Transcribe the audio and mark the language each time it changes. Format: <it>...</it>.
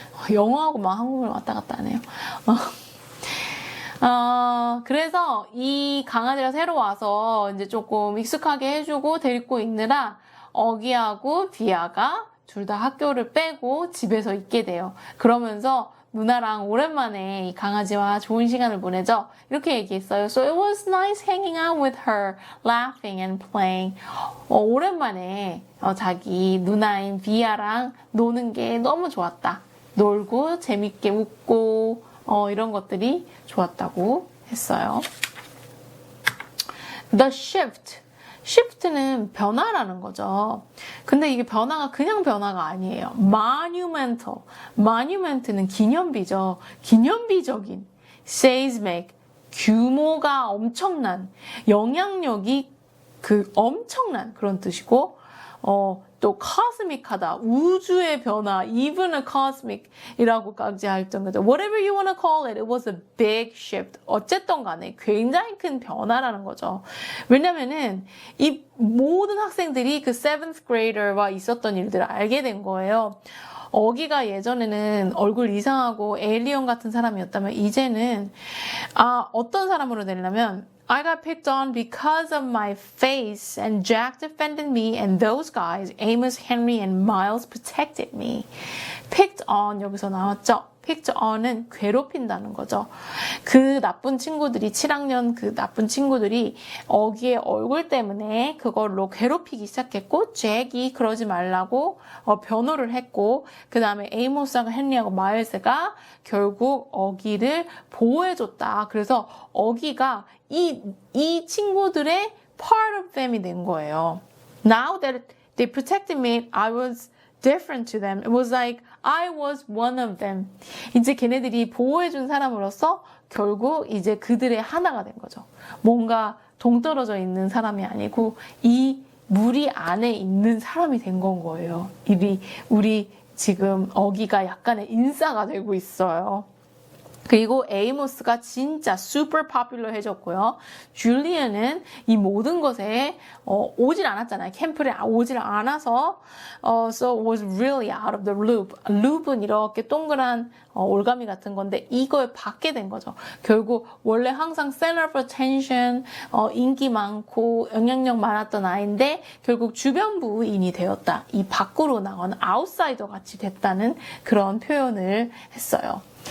<ko>영어하고 막 한국말 왔다 갔다 하네요. 그래서 이 강아지가 새로 와서 이제 조금 익숙하게 해주고 데리고 있느라 어기하고 비아가 둘 다 학교를 빼고 집에서 있게 돼요. 그러면서 누나랑 오랜만에 이 강아지와 좋은 시간을 보내죠. 이렇게 얘기했어요.</ko> <en>So it was nice hanging out with her, laughing and playing.</en> <ko>오랜만에 자기 누나인 비아랑 노는 게 너무 좋았다. 놀고 재밌게 웃고 이런 것들이 좋았다고 했어요.</ko> <en>The shift.</en> <ko>shift는 변화라는 거죠. 근데 이게 변화가 그냥 변화가 아니에요. monumental. monument는 기념비죠. 기념비적인. seismic. 규모가 엄청난. 영향력이 엄청난 그런 뜻이고, 또 cosmic하다, 우주의 변화, even a cosmic이라고까지 할 정도죠.</ko> <en>Whatever you want to call it, it was a big shift.</en> <ko>어쨌든 간에 굉장히 큰 변화라는 거죠. 왜냐면은 이 모든 학생들이 그 7th grader와 있었던 일들을 알게 된 거예요. 어기가 예전에는 얼굴 이상하고 에일리언 같은 사람이었다면 이제는 어떤 사람으로 되려면</ko> <en>I got picked on because of my face, and Jack defended me, and those guys, Amos, Henry, and Miles, protected me.</en> <ko>Picked on 여기서 나왔죠? picked on은 괴롭힌다는 거죠. 그 나쁜 친구들이 7학년 그 나쁜 친구들이 어기의 얼굴 때문에 그걸로 괴롭히기 시작했고 잭이 그러지 말라고 변호를 했고 그 다음에 에이모스하고 헨리하고 마일스가 결국 어기를 보호해줬다. 그래서 어기가 이 친구들의</ko> <en>part of them</en> <ko>이 된 거예요.</ko> <en>Now that they protected me, I was different to them. It was like I was one of them.</en> <ko>이제 걔네들이 보호해준 사람으로서 결국 이제 그들의 하나가 된 거죠. 뭔가 동떨어져 있는 사람이 아니고 이 무리 안에 있는 사람이 된 건 거예요. 우리 지금 어기가 약간의 인싸가 되고 있어요. 그리고 에이모스가 진짜 super popular 해졌고요. 줄리언은 이 모든 것에 오질 않았잖아요. 캠프에 오질 않아서</ko> <en>so was really out of the loop.</en> <ko>loop은 이렇게 동그란 올가미 같은 건데 이거에 받게 된 거죠. 결국 원래 항상</ko> <en>center of attention,</en> <ko>인기 많고 영향력 많았던 아이인데 결국 주변부인이 되었다. 이 밖으로 나가는 아웃사이더 같이 됐다는 그런 표현을 했어요.</ko>